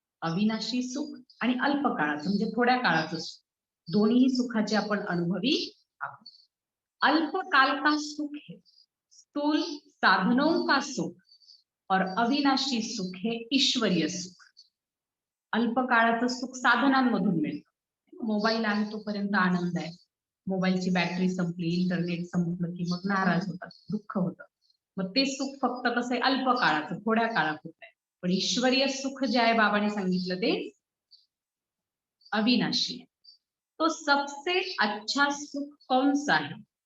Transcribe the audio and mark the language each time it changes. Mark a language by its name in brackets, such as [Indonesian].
[Marathi] अविनाशी सुख आणि अल्पकाळाचं म्हणजे थोड्या काळाचं सुख, दोन्ही सुखाचे आपण अनुभवी आहोत. [Hindi] अल्पकाल का सुख है स्थूल साधनों का सुख और अविनाशी सुख है ईश्वरीय सुख. [Marathi] अल्पकाळाचं सुख साधनांमधून मिळतं. मोबाईल आहे तोपर्यंत आनंद आहे. मोबाईलची बॅटरी संपली, इंटरनेट संपलं की मग नाराज होतात, दुःख होतं. मग ते सुख फक्त कसं आहे, अल्पकाळाचं, थोड्या काळात होत आहे. पण ईश्वरीय सुख जे आहे बाबांनी सांगितलं ते अविनाशी है. [Hindi] तो सबसे अच्छा सुख कौन सा है?